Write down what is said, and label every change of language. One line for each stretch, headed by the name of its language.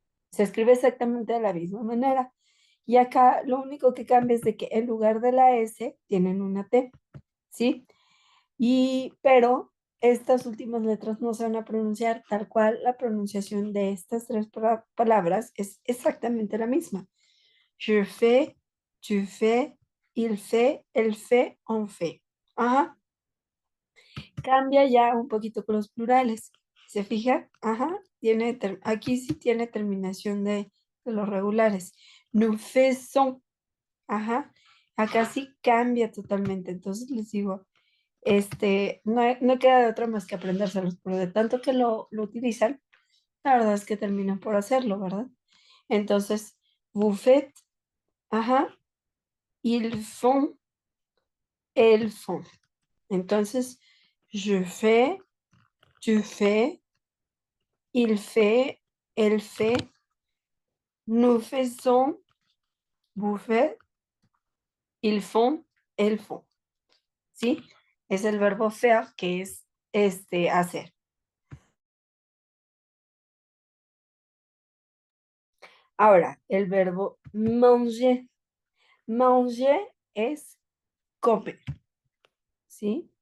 Spanish: Se escribe exactamente de la misma manera. Y acá lo único que cambia es de que en lugar de la S tienen una T, ¿sí? Pero estas últimas letras no se van a pronunciar tal cual. La pronunciación de estas tres palabras es exactamente la misma.
French: Je fais, tu fais, il fait, elle fait, on fait. Ajá.
Spanish: Cambia ya un poquito con los plurales. ¿Se fija? Ajá. Aquí sí tiene terminación de los regulares.
French: Nous faisons.
Spanish: Ajá. Acá sí cambia totalmente. Entonces les digo, no queda de otra más que aprendérselos, pero de tanto que lo utilizan, la verdad es que terminan por hacerlo, ¿verdad?
French: Entonces, vous faites, ajá, ils font, elles font. Entonces, je fais, tu fais, il fait, elle fait, nous faisons, vous faites, ils font, elles font.
Spanish: ¿Sí? Es el verbo faire que es hacer. Ahora, el verbo manger. Manger es comer, ¿sí?